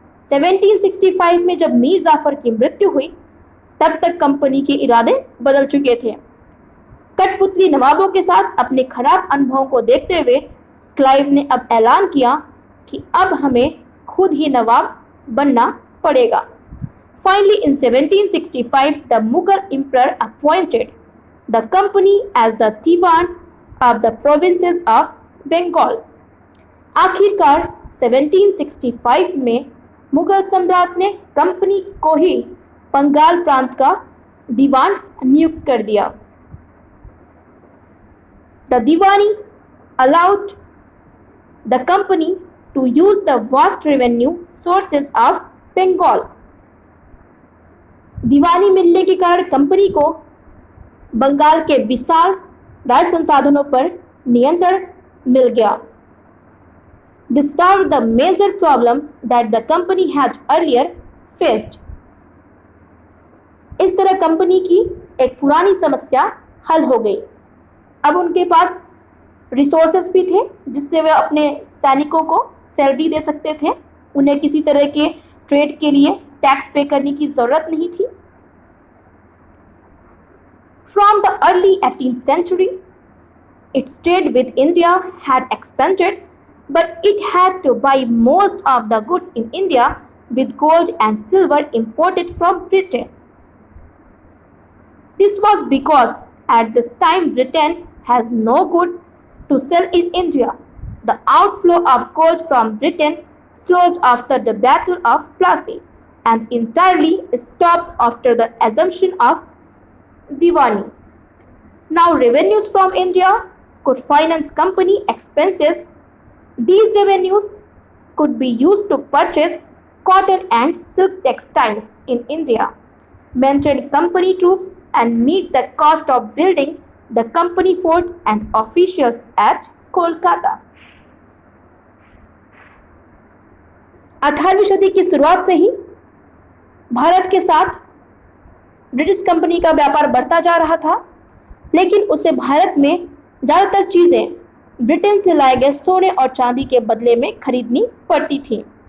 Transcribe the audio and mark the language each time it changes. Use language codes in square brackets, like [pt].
[hi] 1765 में जब मीर जाफर की मृत्यु हुई तब तक कंपनी के इरादे बदल चुके थे. कठपुतली नवाबों के साथ अपने खराब अनुभवों को देखते हुए क्लाइव ने अब ऐलान किया कि अब हमें खुद ही नवाब बनना पड़ेगा. [en] Finally, in 1765, the Mughal emperor appointed the company as the Diwan of the provinces of Bengal. [hi] आखिरकार 1765 में मुगल सम्राट ने कंपनी को ही बंगाल प्रांत का दीवान नियुक्त कर दिया. [en] The Diwani allowed the company to use the vast revenue sources of Bengal. [hi] दीवानी मिलने के कारण कंपनी को बंगाल के विशाल राज संसाधनों पर नियंत्रण मिल गया. [en] This solved the major problem that the company had earlier faced. [hi] इस तरह कंपनी की एक पुरानी समस्या हल हो गई. अब उनके पास रिसोर्सेस भी थे जिससे वे अपने सैनिकों को सैलरी दे सकते थे, उन्हें किसी तरह के ट्रेड के लिए टैक्स पे करने की जरूरत नहीं थी। [en] From the early 18th century, its trade with India had expanded, but it had to buy most of the goods in India with gold and silver imported from Britain. This was because at this time Britain has no goods to sell in India. The outflow of gold from Britain slowed after the Battle of Plassey and entirely stopped after the assumption of Diwani. Now revenues from India could finance company expenses. These revenues could be used to purchase cotton and silk textiles in India, maintain company troops and meet the cost of building the company fort and officials at Kolkata. [hi] 18वीं सदी की शुरुआत से ही भारत के साथ British company का व्यापार बढ़ता जा रहा था, लेकिन उसे भारत में ज़्यादातर चीज़ें ब्रिटेन से लाए गए सोने और चांदी के बदले में खरीदनी पड़ती थी।